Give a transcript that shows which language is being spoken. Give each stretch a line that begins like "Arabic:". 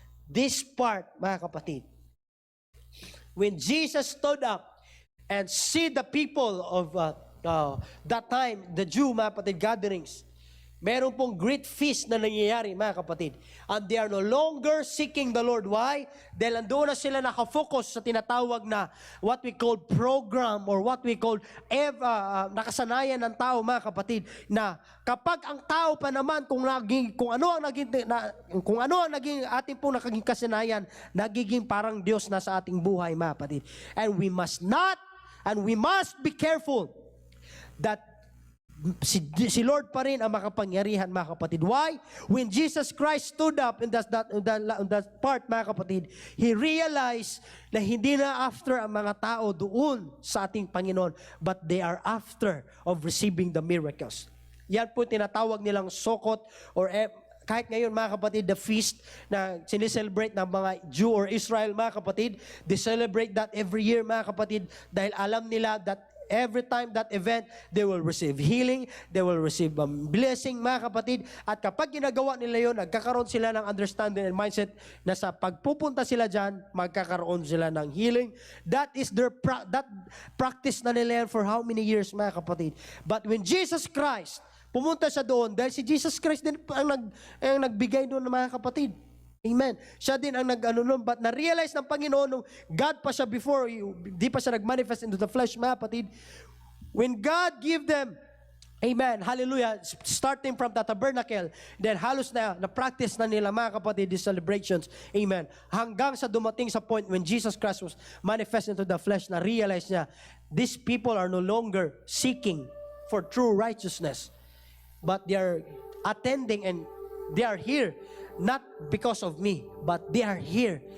English: This part, mga kapatid, when Jesus stood up and see the people of that time, the Jew, mga kapatid, gatherings,
Filipino: meron pong great feast na nangyayari, mga kapatid.
English: And they are no longer seeking the Lord. Why?
Filipino: Dahil andun na sila nakafocus sa tinatawag na
English: what we call program,
Filipino: or what we call nakasanayan ng tao, mga kapatid, na kapag ang tao pa naman kung ano ang naging ating pong naging kasanayan, nagiging parang Diyos na sa ating buhay, mga kapatid.
English: And we must be careful that
Filipino: si Lord pa rin ang makapangyarihan, mga kapatid.
English: Why? When Jesus Christ stood up in that part, mga kapatid, He realized
Filipino: na hindi na after ang mga tao doon sa ating Panginoon,
English: but they are after of receiving the miracles.
Filipino: Yan po tinatawag nilang
English: sokot, or kahit ngayon, mga kapatid, the feast na sineselebrate ng mga Jew or Israel, mga kapatid, they celebrate that every year, mga kapatid, dahil alam nila that every time that event, they will receive healing, they will receive blessing, mga kapatid.
Filipino: At kapag ginagawa nila yun, nagkakaroon sila ng
English: understanding and mindset
Filipino: na sa pagpupunta sila dyan, magkakaroon sila ng healing.
English: That is that practice
Filipino: na nila yan
English: for how many years, mga kapatid.
Filipino: But when Jesus Christ, pumunta siya doon, dahil si Jesus Christ din ang nagbigay doon, mga kapatid. Amen. Siya din ang nag-ano nun, but na-realize ng Panginoon nung God pa siya before, di pa siya nag-manifest into the flesh, mga kapatid.
English: When God give them, amen, hallelujah, starting from the tabernacle, then halos na practice na nila, mga kapatid, these celebrations, amen,
Filipino: hanggang sa dumating sa point
English: when Jesus Christ was manifest into the flesh, na-realize niya, these people are no longer seeking for true righteousness, but they are attending and they are here not because of me, but they are here.